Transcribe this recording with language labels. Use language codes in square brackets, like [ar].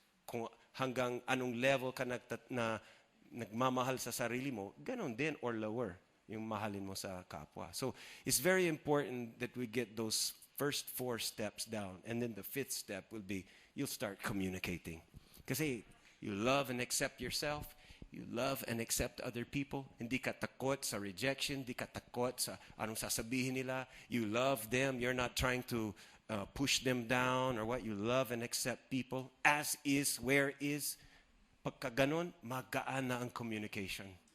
[tl] Kung hanggang anong level ka na nagmamahal sa sarili mo, ganon din [en] or lower [tl] yung mahalin mo sa kapwa. [en] So it's very important that we get those first 4 steps down. And then the 5th step will be, you'll start communicating. Kasi you love and accept yourself, you love and accept other people. [tl] Hindi ka takot sa rejection, hindi ka takot sa anong sasabihin nila. [en] You love them, you're not trying to push them down or what. You love and accept people as is, where is. [tl] Pagka ganon, magaan na ang communication.